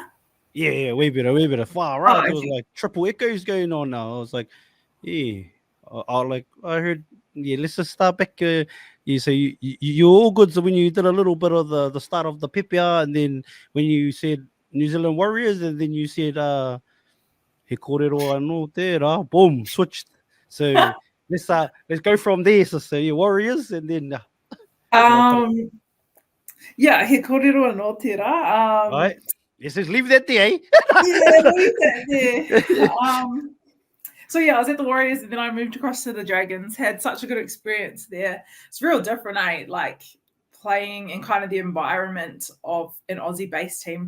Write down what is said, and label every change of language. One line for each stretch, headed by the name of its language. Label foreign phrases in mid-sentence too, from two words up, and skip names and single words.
English: Yeah, way better. Far right. There was like triple echoes going on now. I was like, yeah. I heard, let's just start back. So you're all good. So when you did a little bit of the start of the PPR, and then when you said New Zealand Warriors, and then you said
Māori: he kōrero anō tērā,
English: boom, switched. So let's go from there. So your Warriors, and then yeah,
Māori: he kōrero anō tērā.
English: Right. Let's just leave that there, eh? Yeah, leave that there. So yeah, I was at the Warriors, and then I moved across to the Dragons. Had such a good experience there. It's real different, eh? Like playing in kind of the environment of an Aussie-based team.